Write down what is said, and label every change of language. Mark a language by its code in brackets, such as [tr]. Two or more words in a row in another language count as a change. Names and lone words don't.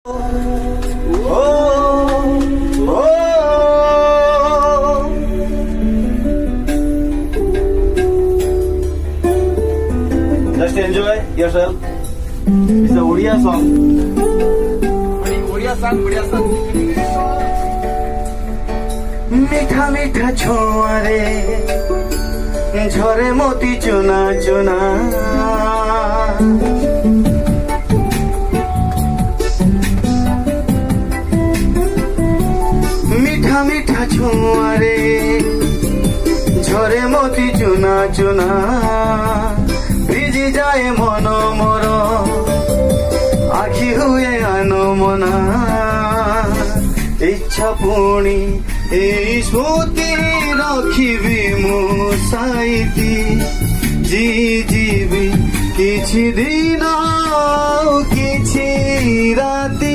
[en] Just enjoy yourself. It's a Odia song. Odia song. [or] ମିଠା ମିଠା ଛୁଆଁରେ ଝରେ ମୋତି ସୁନା ସୁନା ମିଠା ମିଠା ଛୁଆଁରେ ଝରେ ମୋତି ସୁନା ସୁନା ଭିଜି ଯାଏ ମନ ମୋର ଆଖି ହୁଏ ଅନମନା ଇଚ୍ଛା পুଣି এই স্মৃতি ରଖିବି ମୁଁ ସାଇତି ଯିବି କିଛି ଦିନ କିଛି ରାତି।